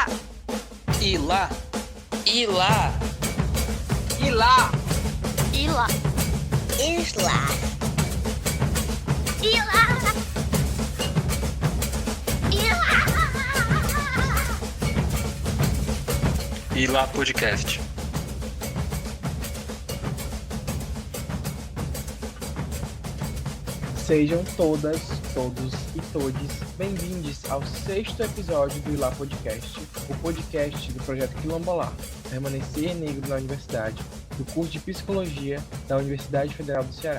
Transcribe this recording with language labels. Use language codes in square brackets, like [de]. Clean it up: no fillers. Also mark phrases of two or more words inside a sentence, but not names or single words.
[pt] Ilá, Ilá, Ilá, Ilá, Isla. Ilá, Ilá. Ilá Podcast. sejam todas, todos e todes bem-vindos ao 6º episódio do Ilá Podcast, o podcast do projeto Quilombolar, Permanecer Negro na Universidade, do curso de Psicologia da Universidade Federal do Ceará.